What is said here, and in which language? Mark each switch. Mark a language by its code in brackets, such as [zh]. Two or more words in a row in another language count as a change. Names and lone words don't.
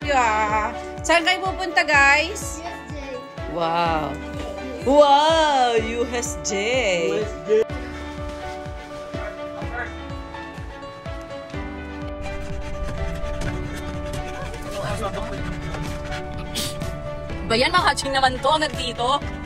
[tl] Yeah. Saan kayo pupunta, guys? USJ. Wow. Wow, USJ. Bayan, mga hatching naman to, nandito.